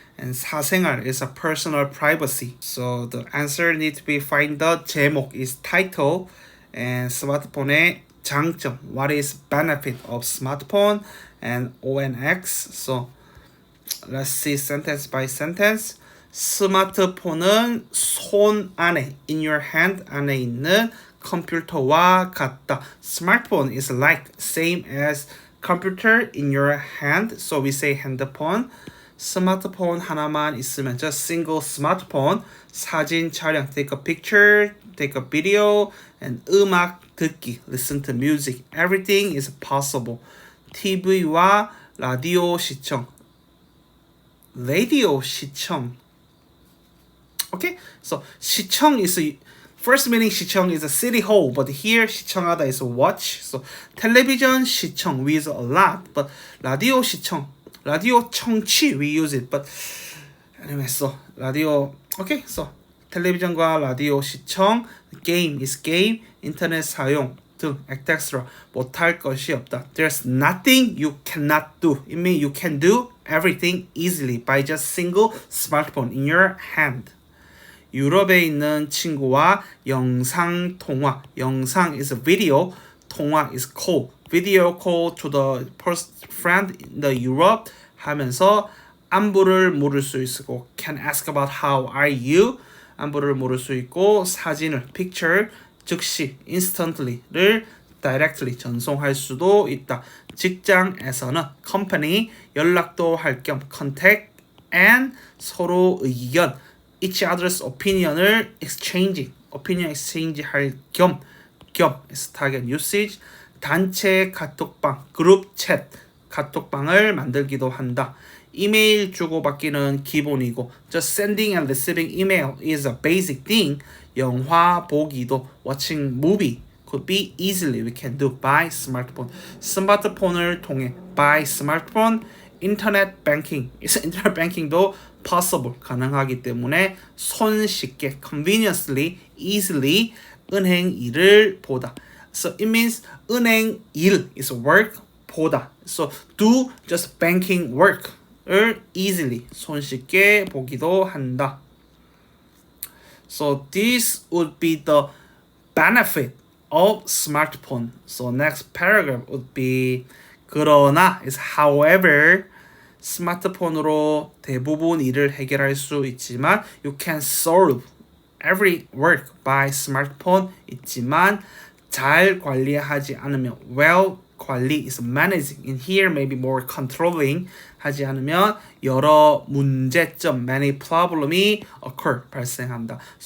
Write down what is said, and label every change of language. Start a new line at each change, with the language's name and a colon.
English: And 사생활 is a personal privacy. So the answer needs to be find the 제목 is title. And
Korean: 스마트폰의 장점,
English: what is benefit of smartphone, and ONX. So let's see sentence by sentence.
Korean: 스마트폰은 손 안에,
English: in your hand
Korean: 안에 있는 컴퓨터와 같다.
English: Smartphone is like same as computer in your hand. So we say 핸드폰.
Korean: 스마트폰 하나만 있으면
English: just single smartphone.
Korean: 사진 촬영,
English: take a picture, take a video, and
Korean: 음악 듣기,
English: listen to music. Everything is possible.
Korean: TV와 라디오 시청. Radio 시청.
English: Okay, so 시청 is first meaning 시청 is a city hall, but here 시청하다 is a watch. So television 시청 we use a lot, but 라디오 시청,
Korean: 라디오 청취
English: we use it, but anyway, so 라디오.
Korean: Okay, so 텔레비전과 라디오 시청,
English: game is game,
Korean: 인터넷 사용 등 etc. 못할 것이 없다.
English: There's nothing you cannot do. It means you can do everything easily by just single smartphone in your hand.
Korean: 유럽에 있는 친구와 영상 통화.
English: 영상 is a video, 통화 is call. Video call to the friend in the Europe
Korean: 하면서 안부를 물을 수 있고,
English: can ask about how are you,
Korean: 안부를 물을 수 있고,
English: 사진을 picture, 즉시 instantly를 directly
Korean: 전송할 수도 있다.
English: 직장에서는 company,
Korean: 연락도 할 겸
English: contact, and
Korean: 서로 의견,
English: each other's opinion을 exchanging, opinion exchange 할 겸 is target usage.
Korean: 단체 카톡방, 그룹 챗, 카톡방을 만들기도 한다. 이메일 주고받기는 기본이고,
English: just sending and receiving email is a basic thing.
Korean: 영화 보기도,
English: watching movie could be easily we can do by smartphone.
Korean: 스마트폰을 통해
English: by smartphone.
Korean: 인터넷 뱅킹, 인터넷 뱅킹도 possible, 가능하기 때문에 손쉽게,
English: conveniently, easily
Korean: 은행 일을 보다.
English: So it means
Korean: 은행 일
English: is work, 보다. So do just banking work을 easily,
Korean: 손쉽게 보기도 한다.
English: So this would be the benefit of smartphone. So next paragraph would be 그러나 is however.
Korean: 스마트폰으로 대부분 일을 해결할 수 있지만
English: you can solve every work by smartphone
Korean: 있지만 잘 관리하지 않으면 well 관리 is managing.
English: In here maybe more controlling
Korean: 하지 않으면 여러 문제점
English: many problem이 occur 발생한다.